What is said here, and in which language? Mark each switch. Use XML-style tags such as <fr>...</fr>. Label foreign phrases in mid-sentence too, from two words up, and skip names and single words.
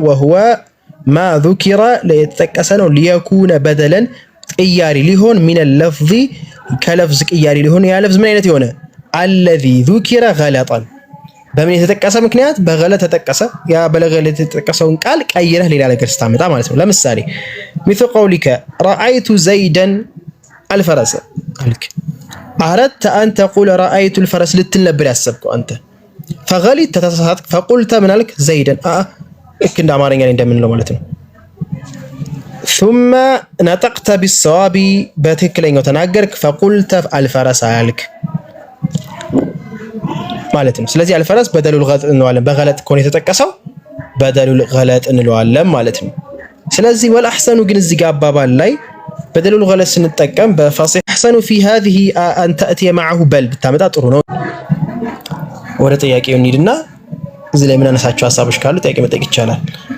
<ar>وهو ما ذكر</ar> <am>ለየተጠቀሰ ነው።</am> <ar>ليكون بدلا</ar> <am>ቅያሪ ሊሆን</am> <ar>من لفظ</ar> <am>ከለፍዝ ቅያሪ ሊሆን ያ ለፍዝ ምን አይነት የሆነ</am> <ar>الذي ذكر غلطا</ar> <am>በምን የተጠቀሰ ምክንያት በገለጥ ተጠቀሰ። ያ በገለጥ የተጠቀሰውን ቃል ቀይረህ ሌላ ነገር ስታመጣ ማለት ነው። ለምሳሌ</am> <ar>مثل قولك رأيت زيدا الفرس</ar> <am>አልክ</am> <ar>أردت أن تقول رأيت الفرس</ar> <am>ልትል ነበር ያሰብከው አንተ فغلطت ተሳሳትክ فقلت ምን አልክ زيدا ልክ እንደ አማርኛ ላይ እንደምንለው ማለት ነው።</am> <ar>ثم نطقت بالصواب</ar> <am>በትክክለኛው ተናገርክ</am> <ar>فقلت الفرس</ar> <am>አልክ ማለት ነው። ስለዚህ</am> <ar>الفرس بدل الغلط</ar> <am>እንለዋለን። በገለጥ ከሆነ የተጠቀሰው</am> <ar>بدل الغلط</ar> <am>እንለዋለን ማለት ነው። ስለዚህ ወልአህሰኑ ግን እዚህ ጋር አባባል ላይ</am> <ar>بدل الغلط</ar> <am>ስንጠቀም</am> <ar>بالفصيح أحسن في هذه أن تأتي معه بل</ar> <am>ብታመጣ ጥሩ ነው። ወደ ጥያቄው እንሂድና እዚህ ላይ ምን አነሳቸው ሐሳቦች ካሉ ጥያቄ መጠየቅ ይቻላል።</am>